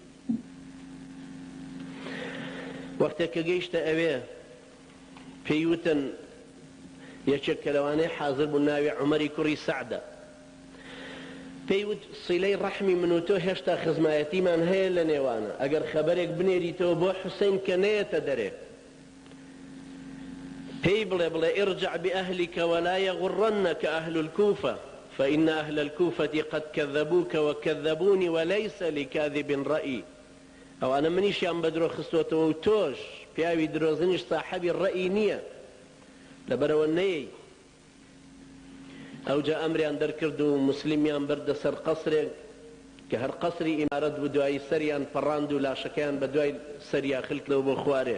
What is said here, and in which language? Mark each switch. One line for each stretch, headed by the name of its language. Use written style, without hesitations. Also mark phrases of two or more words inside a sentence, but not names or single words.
Central Kurdish: وەختێک کە گەیشتە ئەوێ پێی وتن یەکێک کە لەوانەیە حازر بوو ناوی عومەری کوڕی سەعدە، پێی وت سیلەی ڕەحمی من و تۆ هێشتا خزمایەتیمان هەیە لە نێوانە، ئەگەر خەبەرێک بنێریتەوە بۆ حوسەین کە نەیەتە دەرێ، پێی بڵێ
Arabic: ارجع بأهلك ولا يغرنك أهل الكوفة فإن أهل الكوفة قد كذبوك وكذبوني وليس لكاذب رأي.
Central Kurdish: ئەو ئەنە منیشیان بە درۆ خستوەتەوە و تۆش پیاوی درۆزنیش ساحەبی ڕەئی نییە، لەبەرەوە نەیەی. ئەوجا ئەمریان دەرکرد و مسلیمیان بردە سەر قەسرێک کە هەر قەسری ئیمارەت بوو، دوایی سەریان پەڕاند و لاشەکەیان بە دوای سەریا خلکلەوە بۆ خوارێ.